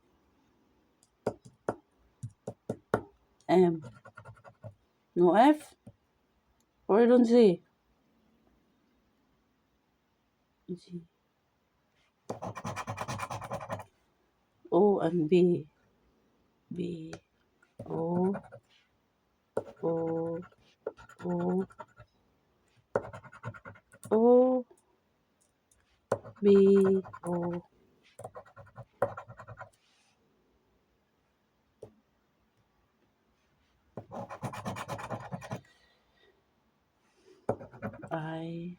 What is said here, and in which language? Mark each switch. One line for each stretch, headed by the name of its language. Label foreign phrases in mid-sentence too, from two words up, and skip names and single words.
English: M. No F? Or I don't see. G. O and B. B. O. O. O. O. B. O. I.